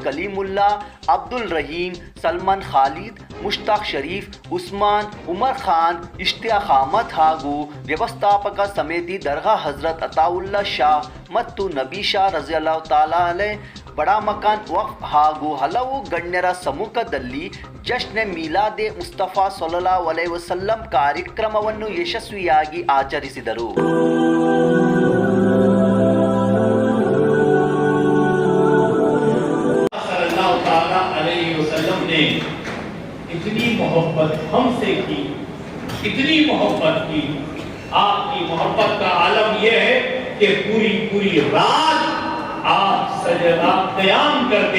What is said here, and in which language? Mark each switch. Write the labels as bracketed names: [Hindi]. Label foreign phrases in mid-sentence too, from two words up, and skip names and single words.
[Kannada] ಕಲೀಮುಲ್ಲಾ, ಅಬ್ದುಲ್ ರಹೀಂ, ಸಲ್ಮಾನ್ ಖಾಲಿದ್, ಮುಷ್ತಾಕ್ ಶರೀಫ್, ಉಸ್ಮಾನ್, ಉಮರ್ ಖಾನ್, ಇಷ್ತಿಯಾಕ್ ಅಹಮದ್ ಹಾಗೂ ವ್ಯವಸ್ಥಾಪಕ ಸಮಿತಿ ದರ್ಗಾ ಹಜರತ್ ಅತಾವುಲ್ಲಾ ಶಾ ಮತ್ತು ನಬಿ ಶಾ [Arabic] رضي الله تعالى عليه [Kannada] ಬಡಾ ಮಕಾನ್ ವಕ್ಫ್ ಹಾಗೂ ಹಲವು ಗಣ್ಯರ ಸಮ್ಮುಖದಲ್ಲಿ ಜಶ್ನೆ ಮಿಲಾದೆ ಮುಸ್ತಫಾ [Arabic] صلى الله عليه وسلم [Kannada] ಕಾರ್ಯಕ್ರಮವನ್ನು ಯಶಸ್ವಿಯಾಗಿ ಆಚರಿಸಿದರು. [Arabic] صلى الله تعالى عليه وسلم [Urdu] نے اتنی محبت ہم سے کی، اتنی محبت کی. آپ کی محبت کا عالم یہ ہے کہ پوری پوری رات آپ سجدہ قیام کرتے.